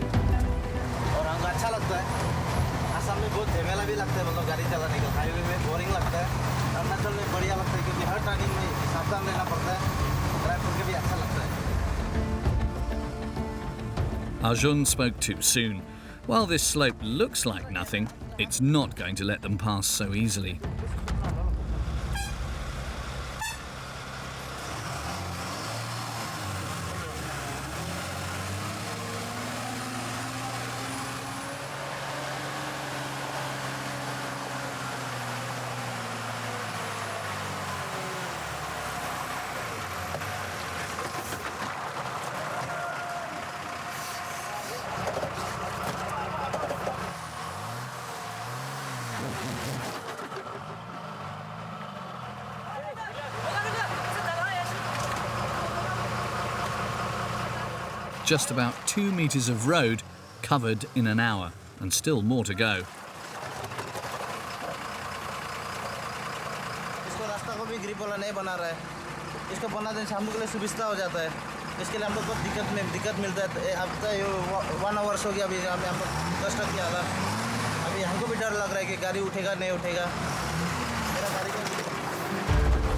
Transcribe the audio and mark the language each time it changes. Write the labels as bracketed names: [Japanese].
[Hindi] और हमको अच्छा लगता है, आसाम में बहुत झमेला भी लगता है, मतलब गाड़ी चलाने का हाईवे में बोरिंग लगता है, अरुणाचल में बढ़िया लगता है क्योंकि हर टर्निंग में सावधान रहना पड़ता है, ड्राइव करके भी अच्छा लगता है। [English] Arjun spoke too soon. While this slope looks like nothing, it's not going to let them pass so easily. Just about 2 metres of road covered in an hour, and still more to go. [Hindi] इसको रास्ता को भी grip वाला नहीं बना रहा है, इसको बना देने से हम लोग के लिए सुविधा हो जाता है, इसके लिए हम लोग को दिक्कत मिलता है। अब तो 1 आवर्स हो गया, अभी हम लोग कष्ट किया था, अभी हमको भी डर लग रहा है कि गाड़ी उठेगा नहीं उठेगा, मेरा गाड़ी का